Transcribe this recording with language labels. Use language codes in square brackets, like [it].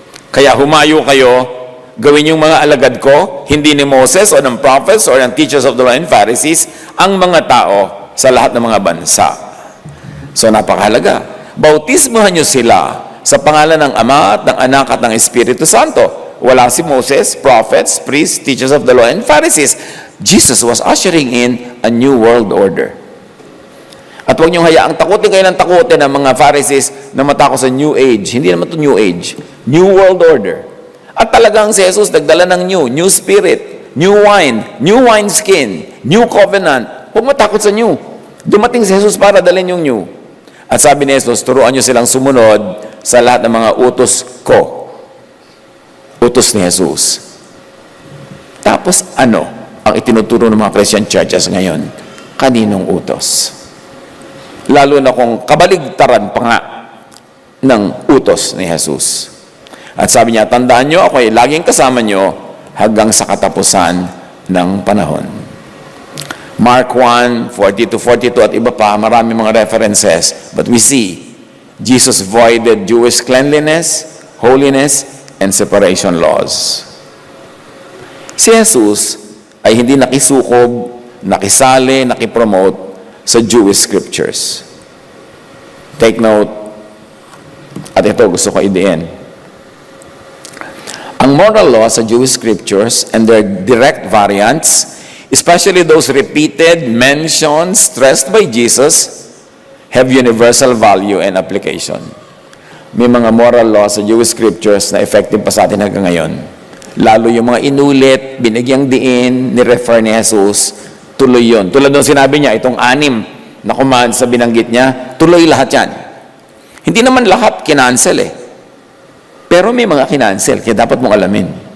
[tl] Kaya humayo kayo, gawin yung mga alagad ko, hindi ni Moses o ng prophets or ng [en] teachers of the law and Pharisees, [tl] ang mga tao sa lahat ng mga bansa. So napakahalaga. Bautismuhan nyo sila sa pangalan ng Ama at ng Anak at ng Espiritu Santo. Wala si [en] Moses, prophets, priests, teachers of the law and Pharisees. Jesus was ushering in a new world order. [tl] At huwag niyong hayaang takutin kayo ng takutin ng mga Pharisees na matakot sa New Age. Hindi naman ito New Age. New World Order. At talagang si Jesus nagdala ng [en] new spirit, new wine skin, new covenant. [tl] Huwag matakot sa new. Dumating si Jesus para dalhin yung new. At sabi ni Jesus, turuan niyo silang sumunod sa lahat ng mga utos ko. Utos ni Jesus. Tapos ano ang itinuturo ng mga Christian churches ngayon? Kaninong utos? Lalo na kung kabaligtaran pa nga ng utos ni Jesus. At sabi niya, tandaan niyo, ako ay laging kasama niyo hanggang sa katapusan ng panahon. Mark 1:40-42 at iba pa, marami mga references. [en] But we see, Jesus voided Jewish cleanliness, holiness, and separation laws. [tl] Si Jesus ay hindi nakisukob, nakisali, nakipromote sa Jewish scriptures. [en] Take note, [tl] at ito gusto ko idiin. [en] Ang moral law sa Jewish scriptures and their direct variants, especially those repeated, mentioned, stressed by Jesus, have universal value and application. [tl] May mga moral law sa Jewish scriptures na effective pa sa atin hanggang ngayon. Lalo yung mga inulit, binigyang diin, ni-refer ni Jesus, tuloy yun. Tulad nung sinabi niya, itong 6 na commands sa binanggit niya, tuloy lahat yan. Hindi naman lahat kinancel Pero may mga kinancel, kaya dapat mong alamin.